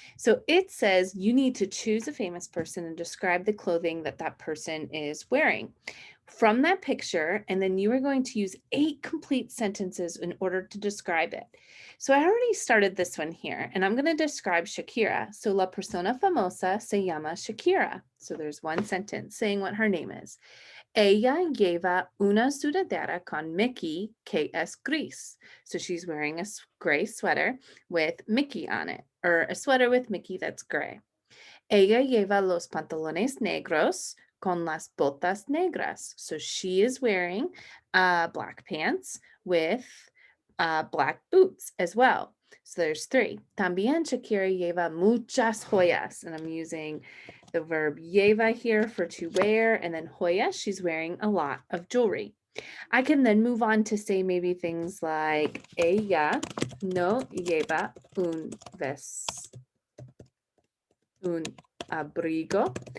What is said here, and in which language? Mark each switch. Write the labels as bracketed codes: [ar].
[en] So it says you need to choose a famous person and describe the clothing that that person is wearing. from that picture, and then you are going to use 8 complete sentences in order to describe it. So I already started this one here, and I'm going to describe Shakira. So [es] la persona famosa se llama Shakira. [en] So there's one sentence saying what her name is. [es] Ella lleva una sudadera con Mickey que es gris. [en] So she's wearing a gray sweater with Mickey on it, or a sweater with Mickey that's gray. [es] Ella lleva los pantalones negros con las botas negras. [en] So she is wearing black pants with black boots as well. So there's 3. [es] También Shakira lleva muchas joyas. [en] And I'm using the verb lleva here for to wear. And then joya, she's wearing a lot of jewelry. I can then move on to say maybe things like [es] ella no lleva un abrigo.